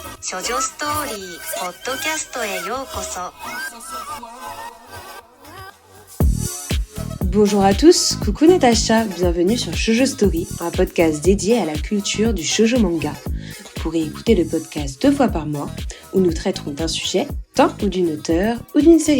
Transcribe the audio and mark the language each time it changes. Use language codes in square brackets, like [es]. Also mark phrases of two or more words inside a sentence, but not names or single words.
[ja] 処女ストーリーポッドキャストへようこそ。 [fr] Bonjour à tous, coucou Natacha, bienvenue sur Shoujo Story, un podcast dédié à la culture du shoujo manga. Vous pourrez écouter le podcast 2 fois par mois, où nous traiterons d'un sujet, d'un ou d'une auteure ou d'une série.